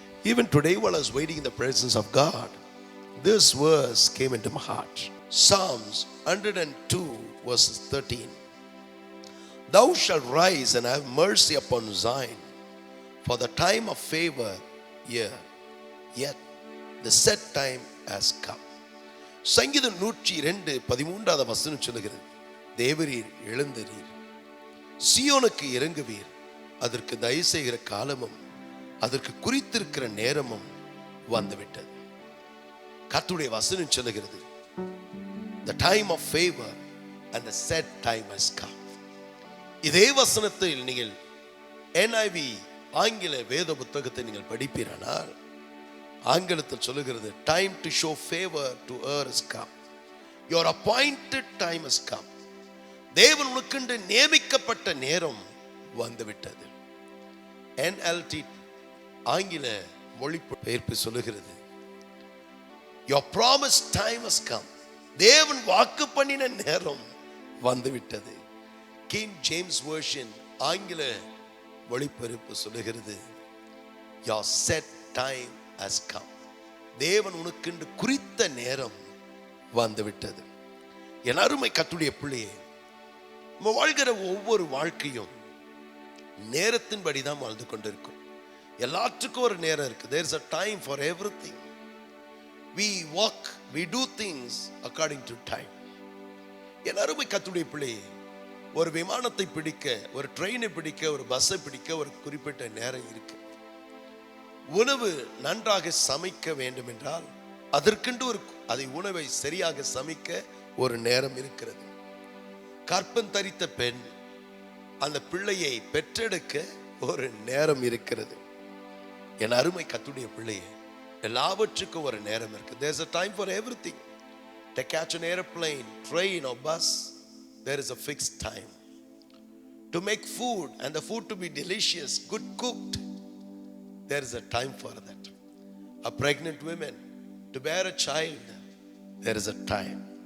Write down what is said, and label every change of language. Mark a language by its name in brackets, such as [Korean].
[English] Even today while I was waiting in the presence of God, this verse came into my heart. Psalms 102 verses 13. Thou shalt rise and have mercy upon Zion, for the time of favor here, yet the set time has come. [Tamil] சங்கீதம் 102:13 வசனம் சொல்லுகிறது, தேவரீர் எழுந்தரீர், சியோனுக்கு இறங்குவீர், அதற்கு தயவு செய்கிற காலமும் அதற்கு குறித்திருக்கிற நேரமும் வந்துவிட்டது. கர்த்தருடைய வசனம் சொல்லுகிறது, [English] the time of favor and the set time has come. [Tamil] இதே வசனத்தில் நீங்கள் NIV ஆங்கில வேத புத்தகத்தை நீங்கள் படிப்பீரானால் ஆங்கிலத்தில் சொல்லுகிறது, [English] time to show favor to earth has come, your appointed time has come. [Tamil] தேவன் உனக்கென்று நியமிக்கப்பட்ட நேரம் வந்துவிட்டது. [English] NLT [Tamil] ஆங்கில மொழிபெயர்ப்பு சொல்லுகிறது, [English] your promised time has come. [Tamil] தேவன் வாக்கு பண்ணின நேரம் வந்துவிட்டது. [English] King James Version [Tamil] ஆங்கில மொழிபெயர்ப்பு சொல்லுகிறது, [English] your set time has come. [Tamil] தேவன் உனக்கென்று குறித்த நேரம் வந்துவிட்டது. என் அருமை கர்த்தருடைய பிள்ளையே, நம்ம வாழ்கிற ஒவ்வொரு வாழ்க்கையும் நேரத்தின்படி தான் வாழ்ந்து கொண்டிருக்கும். எல்லாத்துக்கும் ஒரு நேரம் இருக்கு. [English] There is a time for everything. We walk, we do things according to time. [Tamil] என் அருமை கர்த்தருடைய பிள்ளையே, ஒரு விமானத்தை பிடிக்க, ஒரு ட்ரெயினை பிடிக்க, ஒரு பஸ்ஸை பிடிக்க ஒரு குறிப்பிட்ட நேரம் இருக்கு. உணவு நன்றாக சமைக்க வேண்டும் என்றால் அதற்கென்று அதை உணவை சரியாக சமைக்க ஒரு நேரம் இருக்கிறது. கற்பம் தரித்த பெண் அந்த பிள்ளையை பெற்றெடுக்க ஒரு நேரம் இருக்கிறது. என் அருமை கர்த்தருடைய பிள்ளையே, எல்லாவற்றுக்கும் ஒரு நேரம் இருக்கு. [English] There's a time for everything. To catch an airplane, train or bus, there is a fixed time. To make food and the food to be delicious, good cooked, there is a time for that. A pregnant woman, to bear a child, there is a time.